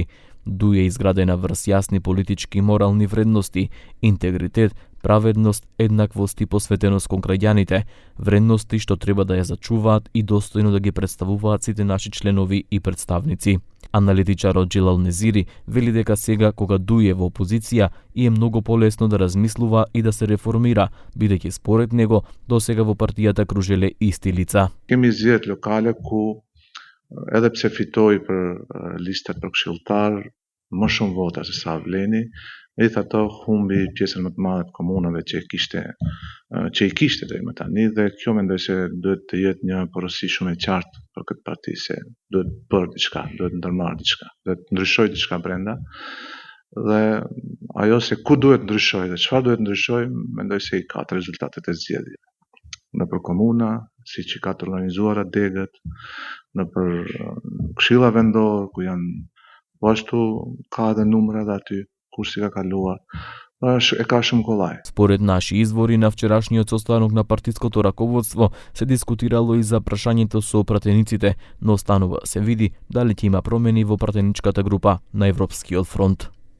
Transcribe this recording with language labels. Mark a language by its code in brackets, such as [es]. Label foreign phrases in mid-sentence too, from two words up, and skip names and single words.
[mk] ДУИ е изградена врз јасни политички и морални вредности, интегритет, праведност, еднаквост и посветеност кон граѓаните, вредности што треба да ја зачуваат и достојно да ги представуваат сите наши членови и представници. Аналитичарот Джилал Незири вели дека сега, кога ДУИ е во опозиција, и е многу полесно да размислува и да се реформира, бидејќи според него досега во партијата кружеле исти лица. [sq] Kemi zgjedhë lokale ku edhe pse fitoi për lista për këshilltar më shumë vota se sa vleni, megjithatë humbi pjesën më të madhe të komunave që i kishte deri më tani dhe kjo mendoj se duhet të jetë një porosi shumë e qartë për këtë parti se duhet bërë diçka, duhet ndërmarrë diçka, duhet ndryshojë diçka brenda. Dhe ajo se ku duhet ndryshojë dhe çfarë duhet ndryshojë, mendoj se i ka të rezultatet e zgjedhjeve. Nëpër komuna, siç i ka të organizuara degët, nëpër këshilla vendore ku janë po ashtu ka edhe numrat aty kur si ka kaluar. E ka shumë kollaj. [mk] Според наши извори на вчерашниот состанок на партиското раководство се дискутирало и за прашањето со пратениците, но останува се види дали ќе има промени во пратеничката група на Европскиот фронт.